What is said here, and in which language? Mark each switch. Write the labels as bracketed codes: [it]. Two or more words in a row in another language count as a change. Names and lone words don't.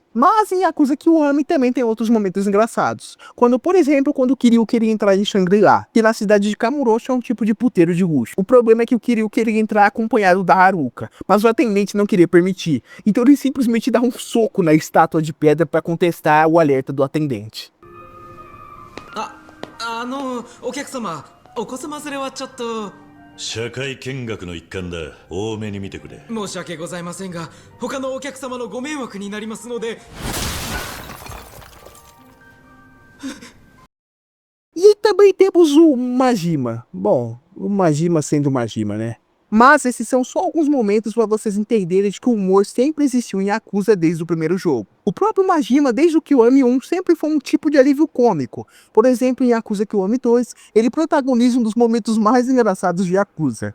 [pt] Mas em Yakuza Kiwami também tem outros momentos engraçados, por exemplo, quando o Kiryu queria entrar em Shangri-La, que na cidade de Kamurocho é um tipo de puteiro de luxo. O problema é que o Kiryu queria entrar acompanhado da Haruka, mas o atendente não queria permitir, então ele simplesmente dá um soco na estátua de pedra para contestar o alerta do atendente. [ja] お客様、お子様連れはちょっと。社会見学の一環だ。多めに見てくれ。申し訳ございませんが、他のお客様のご迷惑になりますので。 [pt] também temos o Majima. Bom, o Majima sendo Majima, né? Mas esses são só alguns momentos para vocês entenderem de que o humor sempre existiu em Yakuza desde o primeiro jogo. O próprio Majima, desde o Kiwami 1, sempre foi um tipo de alívio cômico. Por exemplo, em Yakuza Kiwami 2, ele protagoniza um dos momentos mais engraçados de Yakuza.